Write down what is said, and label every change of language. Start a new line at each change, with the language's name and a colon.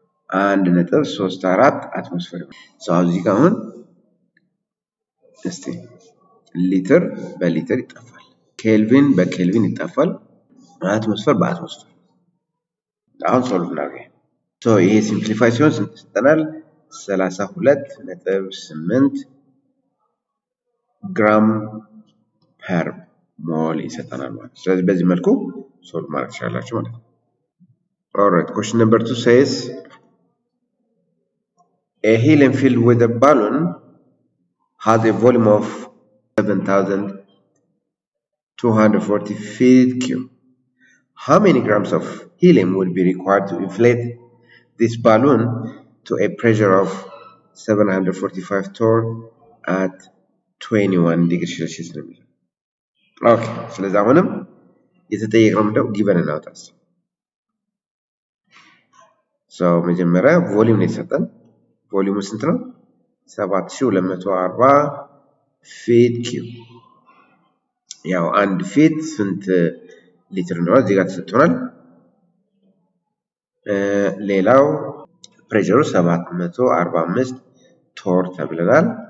Amharic: 1.34 አትሞስፌር ነው። እዚህ ጋር አሁን እስቲ ሊትር በሊትር ይጠፋል፣ ኬልቪን በኬልቪን ይጠፋል፣ አትሞስፌር በአትሞስፌር። አሁን ሶልቭ እናድርግ። ይሄ ሲምፕሊፋይ ሲሆን ስንት ይሰጠናል? 32.8 ግራም ፐር ሞል ይሰጠናል ማለት ነው።
English: ስለዚህ በዚህ መልኩ ሶልቭ ማድረግ ትችላላችሁ ማለት ነው። Alright, question number 2 says a helium filled with a balloon has a volume of 7,240 feet cube. How many grams of helium would be required to inflate this balloon to a pressure of 745 torr at 21 degrees Celsius?
Amharic: Okay, ስለዚህ አሁንም የተጠየቅነው ምንድነው? ጊቨን እናውጣስ። መጀመሪያ ቮሊዩም ነው የተሰጠን። ቮሊዩሙ ስንት ነው? 7240 ፊት ኪዩብ። ያው አንድ ፊት ስንት ሊትር እንደሆነ እዚህ ጋር ተሰጥቶናል። ሌላው ፕሬሸሩ 745 ቶር ተብለናል።